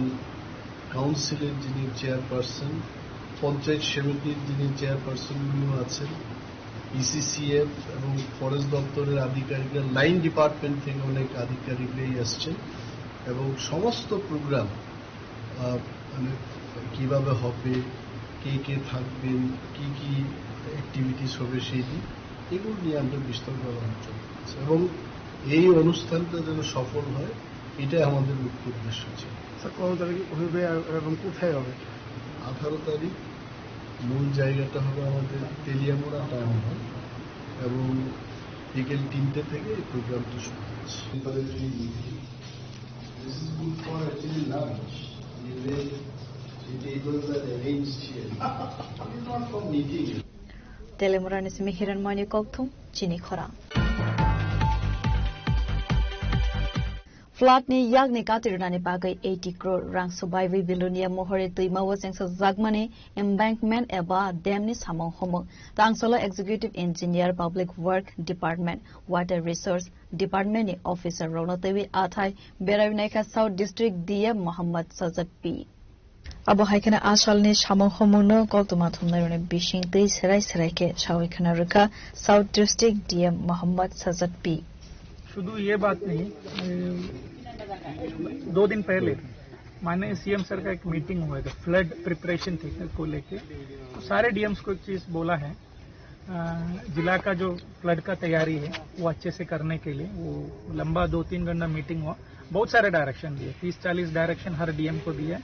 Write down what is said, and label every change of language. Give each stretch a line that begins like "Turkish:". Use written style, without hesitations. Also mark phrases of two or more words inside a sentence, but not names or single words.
Bangla: কাউন্সিলের যিনি চেয়ারপারসন, পঞ্চায়েত সমিতির যিনি চেয়ারপারসন উনিও আছেন, ইসিসিএফ এবং ফরেস্ট দপ্তরের আধিকারিকরা,
English: line department
Bangla: থেকে অনেক আধিকারিকরাই আসছেন, এবং সমস্ত প্রোগ্রাম মানে কিভাবে হবে, কে কে থাকবেন, কি কি অ্যাক্টিভিটিস হবে সেই দিন, এগুলো নিয়ে আমরা বিস্তারিত আলোচনা করছি, এবং এই অনুষ্ঠানটা যেন সফল হয় এটাই আমাদের মুখ্য উদ্দেশ্য ছিল। কত তারিখ হবে এবং কোথায় হবে? 18 তারিখ মূল জায়গাটা হবে আমাদের তেলিয়ামুড়া
English: town hall,
Bangla: এবং বিকেল 3টে থেকে এই প্রোগ্রামটা শুরু হচ্ছে।
Kok Borok: Telemura ni semihiran mani kokthum chini khora. Flood ni yag ni katirna ni bagai 80 crore rang survival bilonia mohore tuima waseng sa zagmani embankment eba dam ni samong homo tangsola
English: executive engineer public work department water resource department
Kok Borok: ni officer ronotewi athai berawinaika
English: south district dm
Kok Borok: Muhammad Sajad P abo haikana asal ni samong homo no koltuma thumnai rone bishing tei serai serai ke shawikhana rukha
English: south district dm
Kok Borok: Muhammad Sajad P
Hindi: शुद्ध ये बात नहीं, 2 दिन पहले माननीय
English: CM sir
Hindi: का एक मीटिंग हुआ था
English: flood preparation
Hindi: थी को लेके, तो सारे डीएम्स को एक चीज बोला है, जिला का जो फ्लड का तैयारी है वो अच्छे से करने के लिए वो लंबा 2-3 घंटा मीटिंग हुआ, बहुत सारे डायरेक्शन दिए, 30-40 डायरेक्शन हर डीएम को दिए।